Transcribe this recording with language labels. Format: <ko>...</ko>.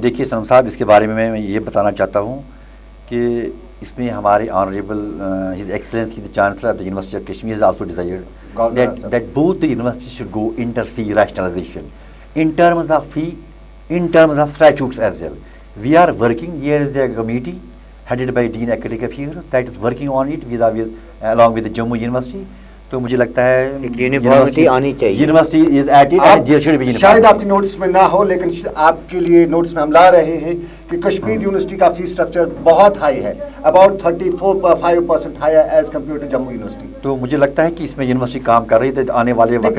<hi>देखिए सनम साहब, इसके बारे में मैं ये बताना चाहता हूँ कि इसमें हमारे</hi> <en>Honourable his excellency the chancellor of the university of Kashmir has also decided that both the universities should go inter-fee rationalization in terms of fee, in terms of statutes as well. We are working, here is a committee headed by Dean Academic Affairs that is working on it vis-a-vis along with the Jammu University.</en> <hi>तो मुझे लगता है university आनी चाहिए,</hi> <en>University is at it and there should be.</en> <hi>शायद आपकी notes में ना हो, लेकिन आपके लिए नोट्स में हम ला रहे हैं कि कश्मीर यूनिवर्सिटी का फीस स्ट्रक्चर बहुत हाई है,</hi> <en>About 34-5% higher as compare to Jammu university.</en> <hi>तो मुझे लगता है कि इसमें यूनिवर्सिटी काम कर रही है, तो आने वाले वक्त</hi>